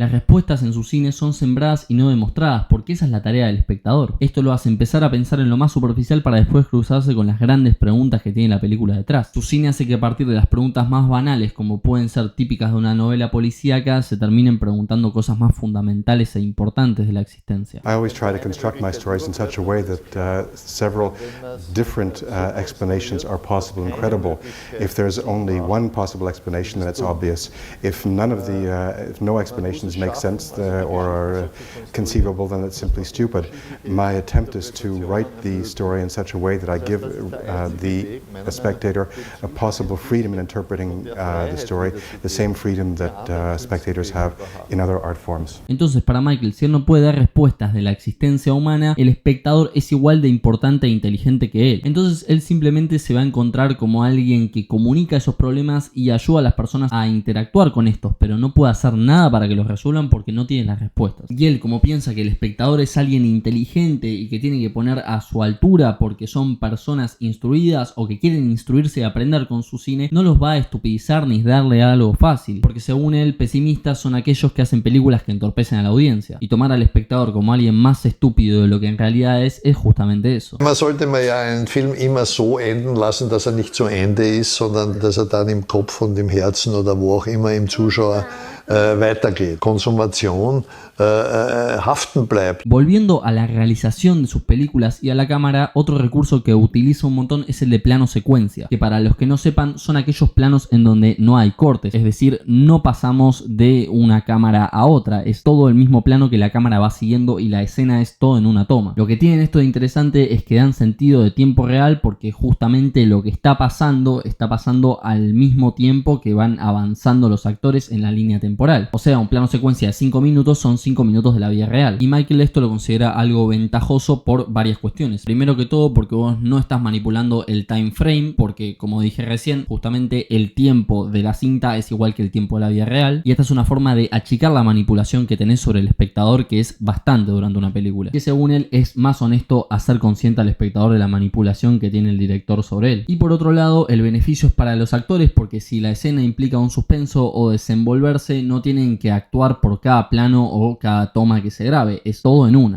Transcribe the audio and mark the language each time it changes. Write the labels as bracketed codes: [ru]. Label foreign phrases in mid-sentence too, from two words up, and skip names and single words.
[es] Las respuestas en su cine son sembradas y no demostradas, porque esa es la tarea del espectador. Esto lo hace empezar a pensar en lo más superficial para después cruzarse con las grandes preguntas que tiene la película detrás. Su cine hace que a partir de las preguntas más banales, como pueden ser típicas de una novela policíaca, se terminen preguntando cosas más fundamentales e importantes de la existencia. [en] I always try to construct my stories in such a way that several different explanations are possible and credible. If there's only one possible explanation, then it's obvious. If none of the, if no explanations make sense or are conceivable, then it's simply stupid. My attempt is to write the story in such a way that I give the spectator a possible freedom in interpreting the story, the same freedom that spectators have in other art forms. [es] Entonces, para Michael, si él no puede dar respuestas de la existencia humana, el espectador es igual de importante e inteligente que él. Entonces, él simplemente se va a encontrar como alguien que comunica esos problemas y ayuda a las personas a interactuar con estos, pero no puede hacer nada para que los resuelvan porque no tiene las respuestas. Y él, como piensa que el espectador es alguien inteligente y que tiene que poner a su altura porque son personas instruidas o que quieren instruirse y aprender con su cine, no los va a estupidizar ni darle algo fácil, porque según él, pesimistas son aquellos que hacen películas que entorpecen a la audiencia, y tomar al espectador como alguien más estúpido de lo que en realidad es justamente eso. [de] Man sollte man ja einen Film immer so enden lassen, dass nicht zu Ende ist, sondern dass dann im Kopf und im Herzen oder wo auch immer im Zuschauer weitergeht. Konsumation haften bleibt. [es] Volviendo a la realización de sus películas y a la cámara, otro recurso que utiliza un montón es el de plano secuencia, que para los que no sepan son aquellos planos en donde no hay cortes, es decir, no pasamos de una cámara a otra. otra, es todo el mismo plano que la cámara va siguiendo y la escena es todo en una toma. Lo que tienen esto de interesante es que dan sentido de tiempo real porque justamente lo que está pasando al mismo tiempo que van avanzando los actores en la línea temporal. O sea, un plano secuencia de 5 minutos son 5 minutos de la vida real. Y Michael esto lo considera algo ventajoso por varias cuestiones. Primero que todo porque vos no estás manipulando el [en] time frame, [es] porque como dije recién, justamente el tiempo de la cinta es igual que el tiempo de la vida real. Y esta es una forma de achicar la manipulación que tenés sobre el espectador, que es bastante durante una película. Que según él es más honesto hacer consciente al espectador de la manipulación que tiene el director sobre él. Y por otro lado, el beneficio es para los actores porque si la escena implica un suspenso o desenvolverse, no tienen que actuar por cada plano o cada toma que se grabe, es todo en una.